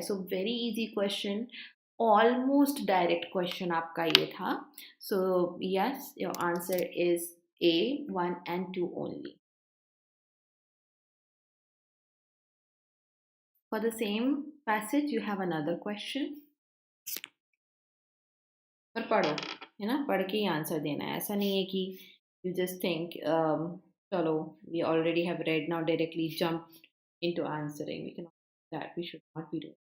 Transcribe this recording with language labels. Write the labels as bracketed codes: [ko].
[en] So very easy question, almost direct question [hi] आपका ये था. [en] So yes, your answer is A, 1 and 2 only. For the same passage, you have another question. [hi] पर पढ़ो, है ना, पढ़ के ही आंसर देना है. ऐसा नहीं है कि [en] you just think [hi] चलो [en] we already have read, now directly jump into answering. We cannot do that. We should not be doing.